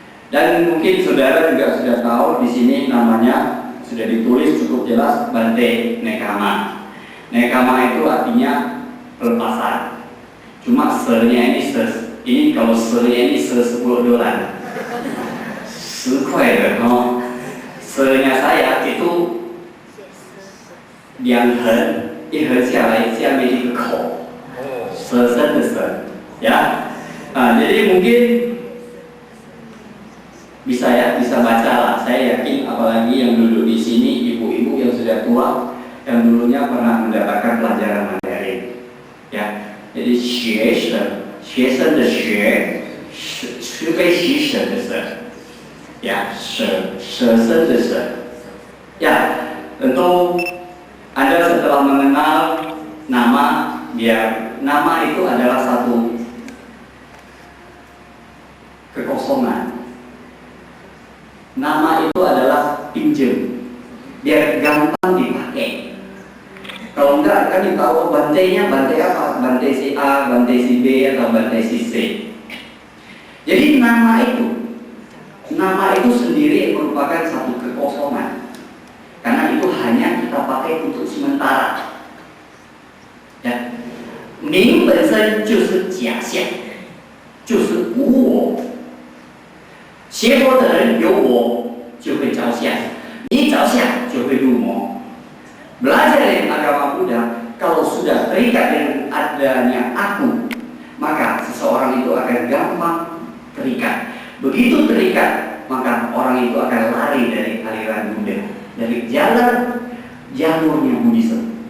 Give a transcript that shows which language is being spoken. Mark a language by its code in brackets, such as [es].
[id] Dan mungkin saudara juga sudah tahu di sini namanya sudah ditulis cukup jelas Bante Nekama. Nekama itu artinya pelepasan. Cuma se-nya ini kalau se-nya ini $10. [zh] 10 块的哦。 [id] Se-nya saya itu [zh] 两横，一横下来，下面一个口，蛇身的蛇，ya. [id] Jadi mungkin bisa baca lah. Saya yakin apalagi yang duduk di sini ibu-ibu tua yang dulunya pernah mendapatkan pelajaran Mandarin. Ya, jadi [zh] 学生的学，慈悲喜舍的舍，ya，舍身的舍。 [id] Ya, tentu Anda setelah mengenal nama, nama itu adalah satu kekosongan. Nama itu adalah pinjam, biar gampang dipakai. Kalau enggak kan tahu bantainya bantai apa? Bantai si A, bantai si B, atau bantai si C. Jadi nama itu sendiri merupakan satu kekosongan. Karena itu hanya kita pakai untuk sementara. [zh] Ya, 名本身就是假象，就是无我。学佛的人有我就会着相，你着相就会入魔。 [id] Belajar dari agama Buddha, kalau sudah terikat dengan adanya aku, maka seseorang itu akan gampang terikat. Begitu terikat, maka orang itu akan lari dari aliran Buddha, dari jalurnya Buddhisme.